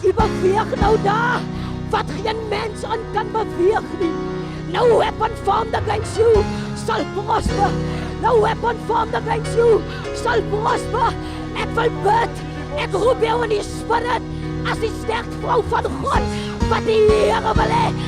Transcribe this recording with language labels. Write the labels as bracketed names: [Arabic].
[Afrikaans] U beweeg nou daar wat geen mens aan kan beweeg nie. [English] No weapon formed against you shall prosper. No weapon formed against you shall prosper. [Afrikaans] Ek wil bid. Ek roep jou in die spirit as die sterk vrou van God wat die Here wil hê.